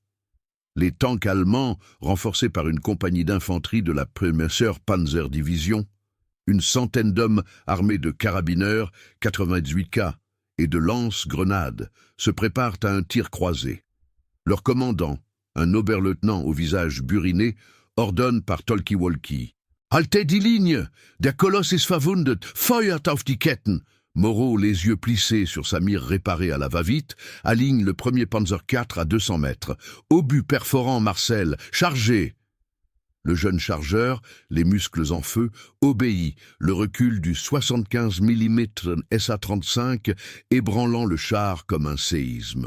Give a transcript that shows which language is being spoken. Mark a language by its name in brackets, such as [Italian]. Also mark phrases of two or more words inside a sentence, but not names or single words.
[French] Les tanks allemands, renforcés par une compagnie d'infanterie de la Première Panzer Division, une centaine d'hommes armés de carabineurs, 98K, et de lance-grenades, se préparent à un tir croisé. Leur commandant, un oberleutnant au visage buriné, ordonne par talkie-walkie. [German] « Haltet die Linie! Der Koloss ist verwundet! Feuert auf die Ketten !» [French] Moreau, les yeux plissés sur sa mire réparée à la va-vite, aligne le premier Panzer IV à 200 mètres. Obus perforant Marcel, chargé! Le jeune chargeur, les muscles en feu, obéit, le recul du 75 mm SA-35 ébranlant le char comme un séisme.